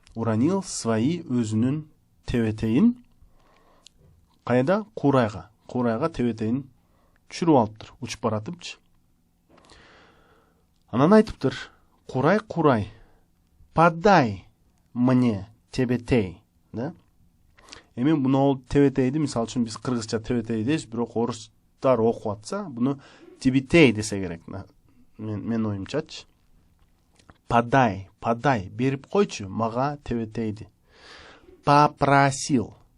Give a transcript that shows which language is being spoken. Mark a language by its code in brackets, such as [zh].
[ru] Уронил свои [ky] өзүнүн тебетейин. Кайда? Курайга. Курайга тебетейин түшүрүп алыптыр. Учуп баратыпчы. Анан айтыптыр. [ru] Курай, курай, подай мне тебетей. Да? [ky] Эми буну тебетейди, мисалы үчүн биз кыргызча тебетей дейбиз, бирок орустар окуп атса, буну тебетей десе керек. Мен оюмчачы. Подай, берип койчу мага тебетейди. Попросил.